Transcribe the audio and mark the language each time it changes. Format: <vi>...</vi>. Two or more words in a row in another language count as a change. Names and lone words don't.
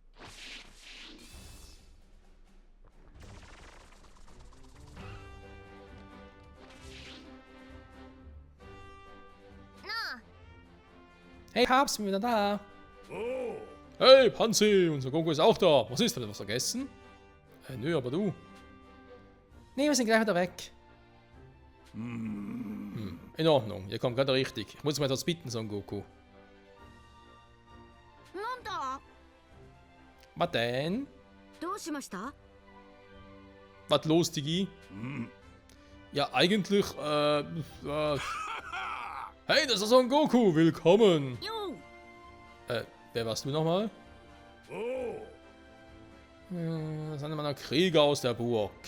<de>Hey, Papst, bin wieder da. Oh. Hey, Panzi, unser Goku ist auch da. Was ist, hat er was vergessen? Nö, aber du. Nee, wir sind gleich wieder weg. In Ordnung, ihr kommt gerade richtig. Ich muss mal etwas bitten, Son Goku.</de> <ja>なんだ</ja> <de>Was denn?</de> <ja>どうしました</ja> <de>Was los, Digi? Ja, eigentlich, Hey, das ist Son Goku, willkommen. よ Wer warst du nochmal? Oh. Das ist einer meiner Krieger aus der Burg.</de>